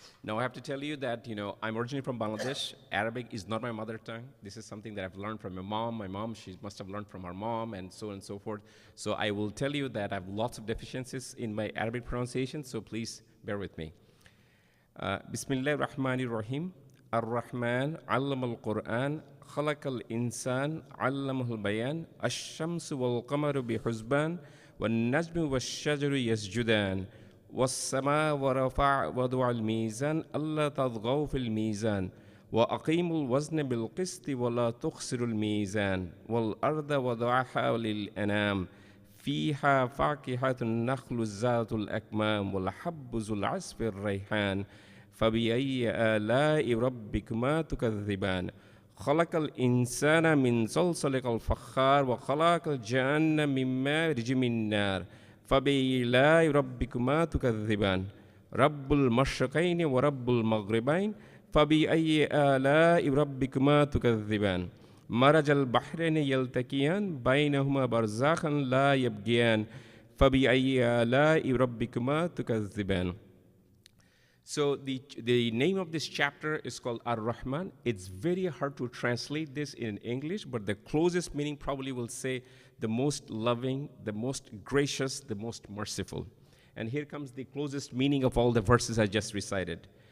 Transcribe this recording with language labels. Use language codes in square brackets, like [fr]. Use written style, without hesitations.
[en] Now I have to tell you that, I'm originally from Bangladesh. Arabic is not my mother tongue. This is something that I've learned from my mom. My mom, she must have learned from her mom, and so on and so forth. So I will tell you that I have lots of deficiencies in my Arabic pronunciation, so please bear with me. [ar] Bismillah ar-Rahman ar-Rahim. Ar-Rahman, allama al-Quran, خلق الإنسان علمه البيان الشمس والقمر بحسبان والنجم والشجر يسجدان والسماء ورفع وضع الميزان ألا تطغوا في الميزان وأقيموا الوزن بالقسط ولا تخسروا الميزان والأرض وضعها للأنام فيها فاكهة النخل ذات الأكمام والحب ذو العصف الريحان فبأي آلاء ربكما تكذبان خلق الإنسان من صلصال كالفخار وخلق الجان من مارج من نار فبأي آلاء ربكما تكذبان رب المشرقين ورب المغربين فبأي آلاء ربكما تكذبان مرج البحرين يلتقيان بينهما برزخ لا يبغيان فبأي آلاء ربكما تكذبان. [en] So the name of this chapter is called Ar-Rahman. It's very hard to translate this in English, but the closest meaning probably will say the most loving, the most gracious, the most merciful. And here comes the closest meaning of all the verses I just recited.